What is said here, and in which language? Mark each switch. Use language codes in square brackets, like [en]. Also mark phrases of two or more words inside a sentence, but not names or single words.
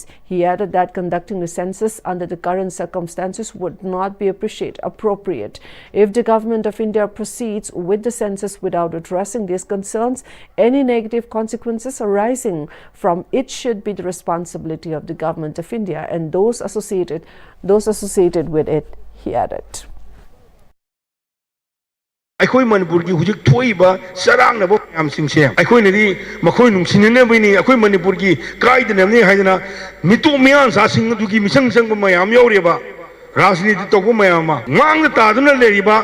[en] He added that conducting the census under the current circumstances would not be appropriate. If the government of India proceeds with the census without addressing these concerns, any negative consequences arising from it should be the responsibility of the government of India and those associated with it, he added. [mni] ꯑꯩꯈꯣꯏ ꯃꯅꯤꯄꯨꯔꯒꯤ ꯍꯧꯖꯤꯛ ꯊꯣꯛꯏꯕ ꯆꯔꯥꯡꯅꯕ ꯃꯌꯥꯝꯁꯤꯡꯁꯦ ꯑꯩꯈꯣꯏꯅꯗꯤ ꯃꯈꯣꯏ ꯅꯨꯡꯁꯤꯅꯅꯕꯅꯤ ꯑꯩꯈꯣꯏ ꯃꯅꯤꯄꯨꯔꯒꯤ ꯀꯥꯏꯗꯅꯕꯅꯤ ꯍꯥꯏꯗꯅ ꯃꯤꯇꯣꯞ ꯃꯤꯌꯥꯟꯁꯥꯁꯤꯡ ꯑꯗꯨꯒꯤ ꯃꯤꯆꯪ ꯆꯪꯕ ꯃꯌꯥꯝ ꯌꯥꯎꯔꯦꯕ ꯔꯥꯖꯅꯤꯇꯤ ꯇꯧꯕ ꯃꯌꯥꯝ ꯑꯃ ꯃꯥꯡꯗ ꯇꯥꯗꯨꯅ ꯂꯩꯔꯤꯕ